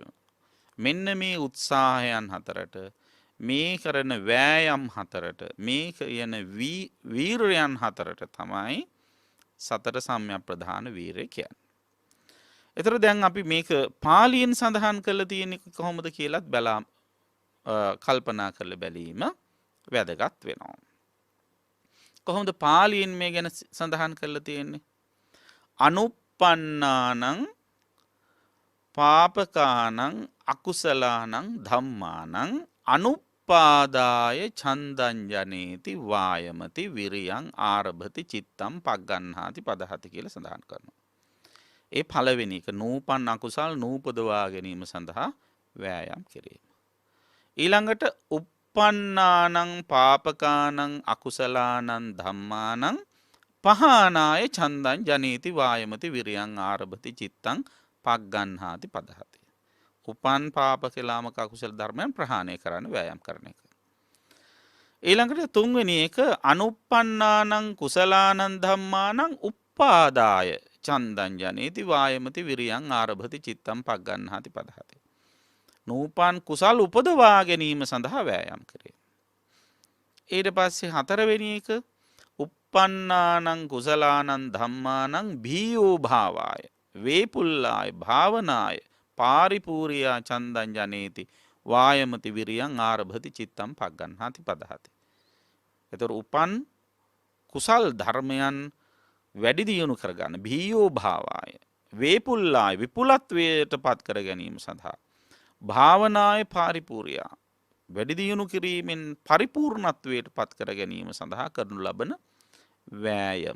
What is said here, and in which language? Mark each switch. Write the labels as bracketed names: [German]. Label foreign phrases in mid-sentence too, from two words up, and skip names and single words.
[Sinhala] මෙන්න මේ උත්සාහයන් හතරට, මේ කරන වෑයම් හතරට, මේ කියන වීරයන් හතරට තමයි සතර සම්‍යක් ප්‍රධාන වීරය කියන්නේ. එතකොට දැන් අපි මේක පාලියෙන් සඳහන් කරලා තියෙන්නේ කොහොමද කියලාත් කල්පනා කරලා බැලීම වැදගත් වෙනවා. කොහොමද පාලියෙන් මේ ගැන සඳහන් කරලා තියෙන්නේ? [Pali] අනුප්පන්නානං පාපකානං අකුසලානං ධම්මානං අනුපාදාය ඡන්දං ජනේති වායමති විරියං ආරභති චිත්තං පග්ගණ්හාති පදහති [Sinhala] කියලා සඳහන් කරනවා. ඒ පළවෙනි එක නූපන් අකුසල් නූපදවා ගැනීම සඳහා වෑයම් කිරීම. [Pali] ඊළඟට uppannānaṁ පාපකානං අකුසලානං ධම්මානං පහානාය ඡන්දං ජනේති වායමති විරියං ආරභති චිත්තං පග්ගණ්හාති පදහති. [Sinhala] උපන් පාපක ලාමක අකුසල ධර්මයන් ප්‍රහාණය කරන්න වෑයම් කරන එක. ඊළඟට තුන්වෙනි එක [Pali] අනුප්පන්නානං කුසලානං ධම්මානං උප්පාදාය ඡන්දං ජනේති වායමති විරියං ආරභති චිත්තං පග්ගණ්හාති පදහති. [Sinhala] නූපන් කුසල් උපදවා ගැනීම සඳහා වෑයම් කරේ. ඊට පස්සේ හතරවෙනි එක [Pali] uppannānaṁ කුසලානං ධම්මානං භීයෝ භාවාය වේපුල්ලාය භාවනාය පාරිපූර්යා ඡන්දං ජනේති වායමති විරියං ආරභති චිත්තං පග්ගණ්හාති පදහති. [Sinhala] එතකොට උපන් කුසල් ධර්මයන් වැඩි දියුණු කරගන්න [Pali] භීයෝ භාවාය වේපුල්ලාය [Sinhala] විපුලත්වයට පත් කර ගැනීම සඳහා [Pali] භාවනාය පාරිපූර්යා [Sinhala] වැඩි දියුණු කිරීමෙන් පරිපූර්ණත්වයට පත් කර ගැනීම සඳහා කරනු ලබන වෑයම.